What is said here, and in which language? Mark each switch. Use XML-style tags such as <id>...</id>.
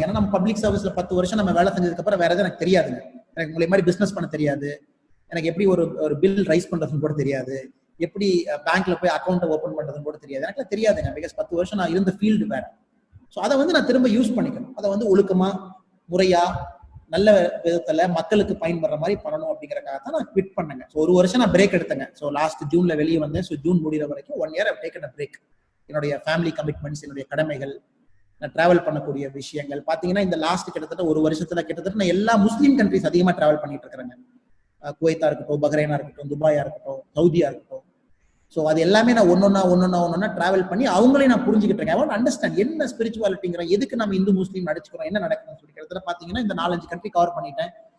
<ta>ஏன்னா நம்ம பப்ளிக் சர்வீஸ்ல 10 வருஷம் நம்ம வேலை செஞ்சதுக்கு அப்புறம் வேற எதுவும் எனக்கு தெரியாதுங்க. எனக்கு உங்களை மாதிரி பிசினஸ் பண்ண தெரியாது, எனக்கு எப்படி ஒரு பில் ரைஸ் பண்றதுன்னு கூட தெரியாது, எப்படி பேங்க்ல போய் அக்கௌண்ட் ஓபன் பண்றதுன்னு கூட தெரியாது, எனக்கு தெரியாதுங்க. பிகாஸ் 10 வருஷம் நான் இருந்த ஃபீல்டு வேற. ஸோ அதை வந்து நான் திரும்ப யூஸ் பண்ணிக்கணும். அதை வந்து ஒழுக்கமா முறையா நல்ல விதத்துல மக்களுக்கு பயன்படுற மாதிரி பண்ணணும் அப்படிங்கறக்காக தான் நான் குவிட் பண்ணேங்க. ஸோ 1 வருஷம் நான் பிரேக் எடுத்தேங்க. ஸோ லாஸ்ட் ஜூன்ல வெளியே வந்தேன்.</ta> <en>so</en> <ta>ஜூன் முடிகிற வரைக்கும்</ta> <en>1 year I've taken a break.</en> <ta>என்னுடைய ஃபேமிலி கமிட்மெண்ட்ஸ், என்னுடைய கடமைகள், நான் டிராவல் பண்ணக்கூடிய விஷயங்கள் பாத்தீங்கன்னா இந்த லாஸ்ட் கிட்டத்தட்ட 1 வருஷத்துல கிட்டத்தட்ட நான் எல்லா முஸ்லீம் கண்ட்ரிஸ் அதிகமா டிராவல் பண்ணிட்டு இருக்கிறேங்க. குவைத்தா இருக்கட்டும், பஹ்ரைனா இருக்கட்டும், துபாயா இருக்கட்டும், சவுதியா இருக்கட்டும். ஸோ அது எல்லாமே நான் ஒன்னொன்னா டிராவல் பண்ணி அவங்களையும் நான் புரிஞ்சுக்கிட்டு இருக்கேன். ஐ வாண்ட் அண்டர்ஸ்டாண்ட் என்ன ஸ்பிரிச்சுவாலிட்டிங்கிற, எதுக்கு நம்ம இந்து முஸ்லீம் நடிச்சுக்கிறோம், என்ன நடக்குதுன்னு சொல்லி கிட்டத்தட்ட பாத்தீங்கன்னா இந்த 4-5 கண்ட்ரி கவர் பண்ணிட்டேன்.</ta>